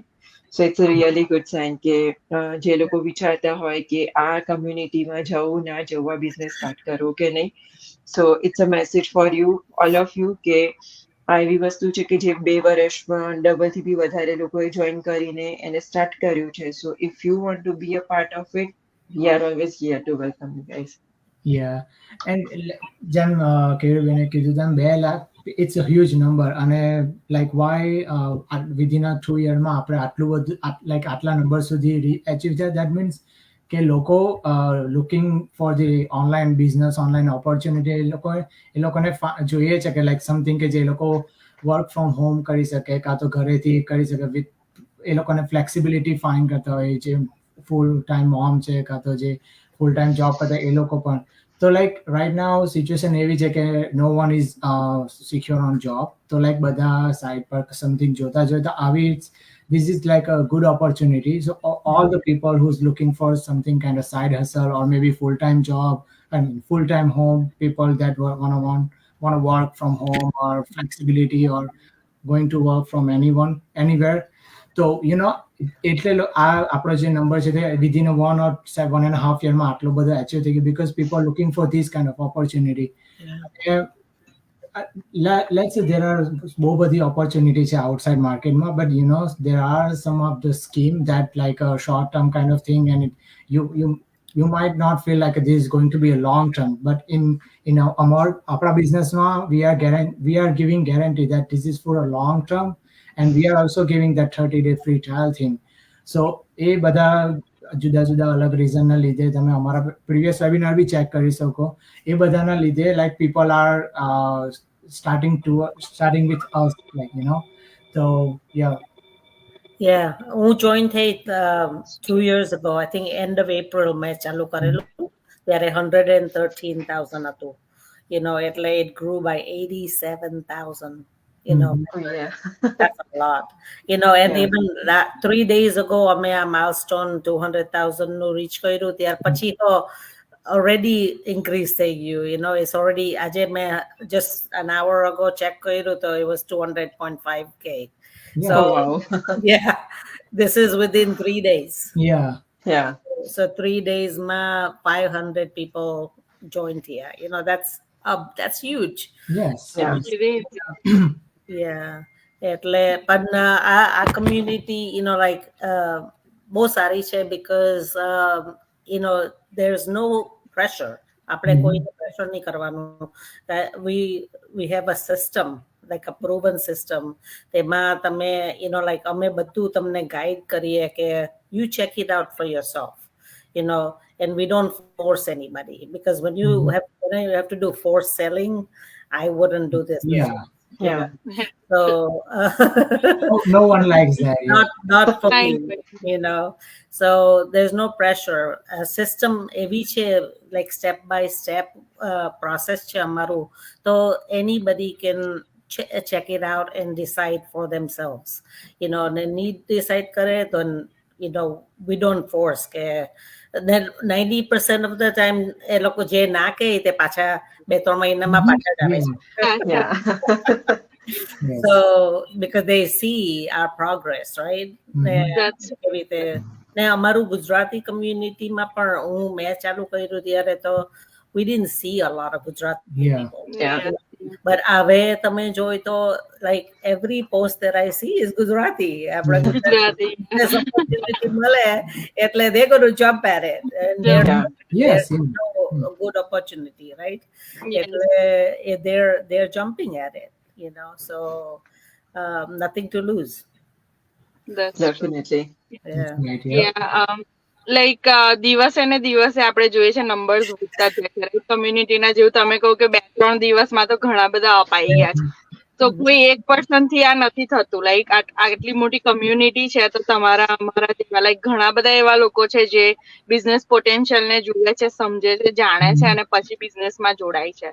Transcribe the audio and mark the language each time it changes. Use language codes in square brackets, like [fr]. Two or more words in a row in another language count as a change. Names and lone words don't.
[en] So it's really good sign [gu] કે જે લોકો વિચારતા હોય કે આ કમ્યુનિટીમાં જવું ના જવું, આ બિઝનેસ સ્ટાર્ટ કરવો કે નહીં, [en] So it's a message for you all of you [gu] કે આ એવી વસ્તુ છે કે જે 2 વર્ષમાં ડબલથી બી વધારે લોકોએ જોઈન કરીને એને સ્ટાર્ટ કર્યું છે. [en] So if you want to be a part of it, we are always here to welcome you guys. Yeah. And [gu] જેમ કેયુરબેને કીધું તેમ 2 લાખ, [en] it's a huge number. અને like why within a 2 year [gu] માં આપણે આટલું બધું [en] like [gu] આટલા નંબર સુધી [en] achieve થયા, that means [gu] કે લોકો [en] looking for the online business, online opportunity, [gu] એ લોકોને જોઈએ છે કે [en] like something [gu] કે જે લોકો [en] work from home [gu] કરી શકે, કાં તો ઘરેથી કરી શકે, with એ લોકોને [en] flexibility find [gu] કરતા હોય, જે [en] full time mom [gu] છે કાં તો જે [en] full time job [gu] કરતા એ લોકો પણ. [en] તો like right now situation [gu] એવી છે કે [en] no one is secure on job. [gu] તો like બધા side પર something જોતા આવી, [en] this is like a good opportunity. So all the people who's looking for something kind of side hustle or maybe full time job and full time home, people that want to work from home or flexibility or going to work from anywhere. [gu] તો એટલે આપણો જે નંબર છે તે [en] within a 1 or 1.5 year [gu] માં આટલો બધો achieve થઈ ગયો, [en] because people are looking for this kind of opportunity. Yeah. Let's say there are [gu] બહુ બધી [en] opportunity છે outside market માં, but there are some of the scheme that like a short term kind of thing, and you might not feel like this is going to be a long term, but in our business we are giving guarantee that this is for a long term, and we are also giving that 30-day free trial thing. [gu] So એ બધા જુદા જુદા અલગ રીઝનના લીધે તમે અમારા પ્રીવિયસ વેબિનાર બી ચેક કરી શકો. એ બધાના લીધે [en] like people are starting with us, like so yeah. Yeah, [gu] હું જોઈન થઈ 2 [en] years ago. [gu] I think end of April મેં ચાલુ કરેલું ત્યારે 113,000 હતું. [en] એટલે it grew by 87,000. Mhm. Oh yeah. That's a lot. And Yeah. even that 3 days ago [gu] અમે આ milestone 200,000 નું reach કર્યું, ત્યાર પછી તો [en] already increase [gu] થઈ ગયું. [en] It's already, [gu] આજે મેં [en] just an hour ago check [gu] કર્યું તો [en] it was 200.5K. Yeah. So Oh wow. yeah, this is within 3 days. Yeah. Yeah. So 3 days ma 500 people joined here. That's huge. Yes. Yeah. It is. Yeah. [gu] એટલે પણ આ community, like બહુ સારી છે [en] because there's no pressure. [gu] આપણે [en] Mhm. [gu] કોઈને pressure નહીં કરવાનું. [en] We have a system, like a proven system. [gu] તેમાં તમે like અમે બધું તમને guide કરીએ કે [en] you check it out for yourself. And we don't force anybody, because when you Mhm. have to do force selling, I wouldn't do this Yeah. business. you Yeah. know so No one likes that. Yeah. not for me. Kind way. So there's no pressure. A system [gu] એવી છે, [en] like step by step process [gu] છે અમારું. [en] So anybody can check it out and decide for themselves. [gu] અને [en] need decide [gu] કરે તો [en] we don't force [gu] કે [en] then 90% of the time [gu] એ લોકો જે ના કહે તે પાછા 2-3 મહિનામાં [en] Mhm. [gu] પાછા જ આવે છે. [en] Yeah. Yes. So because they see our progress, right? Mhm. That's [gu] કેવી રીતે ને અમારું ગુજરાતી કમ્યુનિટીમાં પણ મેં ચાલુ કર્યું ત્યારે તો [en] we didn't see a lot of Gujarati Yeah. people. Yeah. But [gu] હવે તમે જોઈ તો [en] like every post that I see is Gujarati. [gu] આપણે ગુજરાતી [en] opportunity [gu] મળે એટલે [en] they go to jump at it. And Yeah. Yes. there's no good opportunity, right? Yes. એટલે they're jumping at it, you know. So nothing to lose. That's true. Definitely. Yeah. Right, yeah. Yeah, [gu] લાઈક દિવસે ને દિવસે આપણે જોઈએ છે નંબર્સ વધતા જાય છે કમ્યુનિટીના જેવું તમે કહો કે 2-3 દિવસમાં તો ઘણા બધા અપાઈ ગયા છે તો કોઈ એક પર્સન થી આ નથી થતું લાઈક આટલી મોટી કમ્યુનિટી છે તો તમારા અમારા જેવા લાઈક ઘણા બધા એવા લોકો છે જે [en] business potential [gu] ને જુએ છે સમજે છે જાણે છે અને પછી બિઝનેસમાં જોડાય છે